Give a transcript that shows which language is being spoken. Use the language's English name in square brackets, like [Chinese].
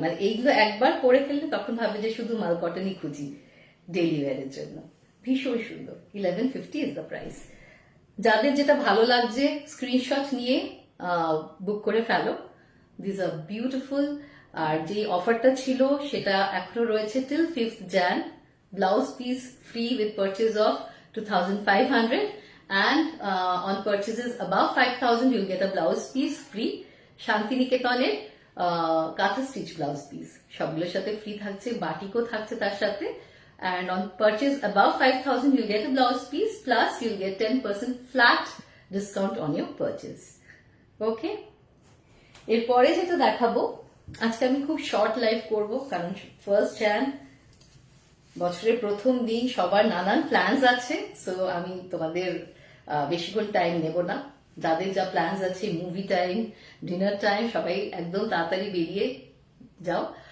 [Bangla] মানে এইগুলো একবার পরে ফেললে তখন ভাববে যে শুধু মাল কটনই খুঁজি ডেইলি ওয়্যারের জন্য। ভীষণ সুন্দর, 1150 [English] Is the price. [Bangla] যাদের যেটা ভালো লাগছে স্ক্রিনশট নিয়ে বুক করে ফেলো। [English] This are beautiful. [Bangla] আর যে অফারটা ছিল সেটা এখনো রয়েছে till 5th Jan। [English] Blouse piece free with purchase of 2500, and on purchases above 5000 you'll get a blouse piece free. [Bangla] শান্তিনিকেতনের কাঁথা স্টিচ ব্লাউজ পিস সবগুলোর সাথে ফ্রি থাকছে, বাটিকও থাকছে তার সাথে। [English] And on purchase above 5000 you'll get a blouse piece, plus you'll get 10% flat discount on your purchase. [Bangla] Okay, এরপরে যেটা দেখাবো, আজকে আমি খুব শর্ট লাইভ করব, কারণ 1st Jan, বছরের প্রথম দিন, সবার নানান প্ল্যানস আছে। সো আমি তোমাদের বেশিক্ষণ টাইম নেব না। যাদের যা প্ল্যানস আছে, মুভি টাইম, ডিনার টাইম, সবাই একদম তাড়াতাড়ি বেরিয়ে যাও।